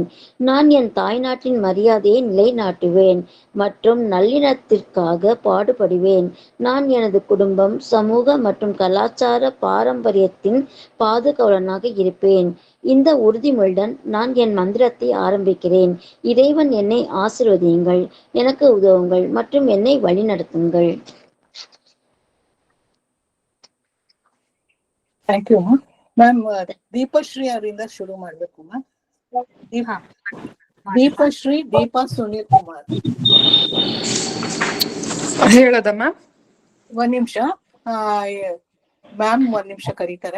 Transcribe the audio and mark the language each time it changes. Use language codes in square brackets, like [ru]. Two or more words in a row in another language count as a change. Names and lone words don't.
[ta] நான் என் தாய்நாட்டின் மரியாதையை நிலைநாட்டுவேன் மற்றும் நல்லிணத்திற்காக பாடுபடுவேன். நான் எனது குடும்பம், சமூக மற்றும் கலாச்சார பாரம்பரியத்தின் பாதுகாவலனாக இருப்பேன். இந்த உறுதிமொழியுடன் நான் என் மந்திரத்தை ஆரம்பிக்கிறேன். இறைவன் என்னை ஆசீர்வதியுங்கள், எனக்கு உதவுங்கள் மற்றும் என்னை வழிநடத்துங்கள். [en] thank you ma'am. [kn] ದೀಪಶ್ರೀ ಅವರಿಂದ ಶುರು ಮಾಡ್ಬೇಕು ಮ್ಯಾಮ್. ದೀಪಶ್ರೀ ದೀಪಾ ಸುನೀಲ್ ಕುಮಾರ್. ಹೇಳೋದ ಮ್ಯಾಮ್? ಒಂದ್ ನಿಮಿಷ ಮ್ಯಾಮ್, ಒಂದ್ ನಿಮಿಷ ಕರೀತಾರೆ.